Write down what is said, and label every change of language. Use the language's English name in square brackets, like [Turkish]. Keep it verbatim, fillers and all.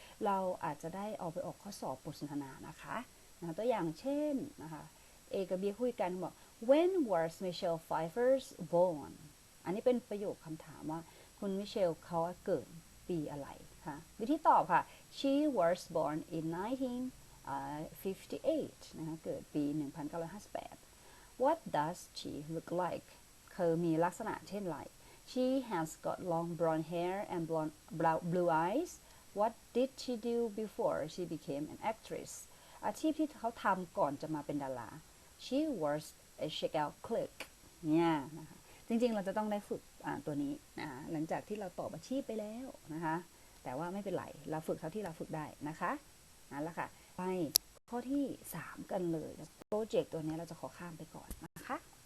[Thai] เราอาจจะได้เอาไปออกข้อสอบบทสนทนานะคะนะตัวอย่างเช่นนะคะเอกับบีคุยกันบอก [English] When was Michelle Pfeiffer's born [Thai] อันนี้เป็นประโยคคำถามว่าคุณมิเชลเขาเกิดปีอะไรคะวิธีตอบค่ะ [English] She was born in nineteen fifty-eight [Thai] นะคะเกิดปี [English] nineteen fifty-eight What does she look like [Thai] เธอมีลักษณะเช่นไร [English] She has got long blonde hair and blonde, blue eyes. What did she do before she became an actress? [Thai] อาชีพที่เขาทำก่อนจะมาเป็นดารา [English] She was a checkout clerk. [Thai] เนี่ยนะคะจริงๆเราจะต้องได้ฝึกตัวนี้นะหลังจากที่เราตอบอาชีพไปแล้วนะคะแต่ว่าไม่เป็นไรเราฝึกเท่าที่เราฝึกได้นะคะนั่นแหละค่ะไปข้อที่สามกันเลยโปรเจกต์ตัวนี้เราจะขอข้ามไปก่อนนะคะ